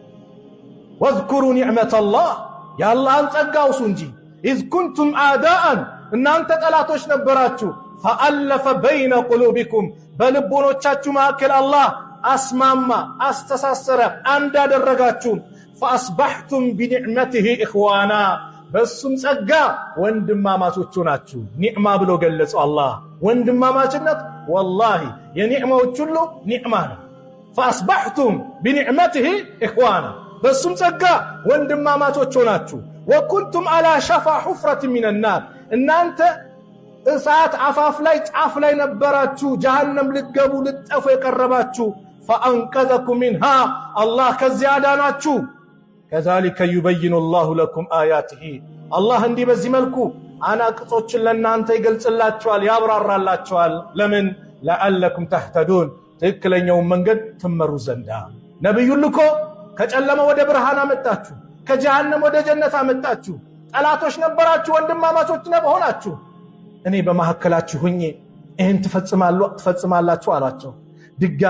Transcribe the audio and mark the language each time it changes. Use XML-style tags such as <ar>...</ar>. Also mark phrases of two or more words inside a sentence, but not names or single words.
<ar>واذكروا نعمة الله፣</ar> <am>የአላህን ጸጋ አውሱ እንጂ።</am> <ar>إذ كنتم أعداء፣</ar> <am>እናንተ ጠላቶች ነበራችሁ።</am> <ar>فألف بين قلوبكم፣</ar> <am>በልቦኖቻችሁ መካከል አላህ አስማማ፣ አስተሳሰረ፣ አንድ አደረጋችሁ።</am> <ar>فأصبحتم بنعمته إخوانا፣</ar> <am>በሱም ጸጋ ወንድማማቾች ናችሁ ኒዕማ ብሎ ገለጸው አላህ ወንድማማችነት ወላሂ የኒዕማዎች ሁሉ ኒዕማ ነው</am> <ar>فاصبحتم بنعمته اخوانا</ar> <am>በሱም ጸጋ ወንድማማቾች ናችሁ</am> <ar>وكنتم على شفا حفرة من النار</ar> <am>እናንተ እሳት አፋፍ ላይ ጫፍ ላይ ነበራችሁ ጀሃነም ልትገቡ ልትጠፉ የቀረባችሁ</am> <ar>فانقذكم منها الله</ar> <am>ከዚያ ዳናችሁ</am> <ar>كذلك يبين الله لكم آياته الله</ar> <am>እንዲህ በዚህ መልኩ አናቅጾችን ለእናንተ ይገልጽላችኋል ያብራራላችኋል ለምን لعلكم تهتدون ትክክለኛው መንገድ ትመሩ ዘንዳ ነብዩ ልኮ ከጨለማ ወደ ብርሃን አመጣችሁ ከጀሃነም ወደ ጀነት አመጣችሁ ጠላቶች ነበራችሁ ወንድማማቾች ነበራችሁ እኔ በመሐከላችሁ ሆኜ ይሄን ትፈጽማላችሁ አላቸው ድጋሚ</am>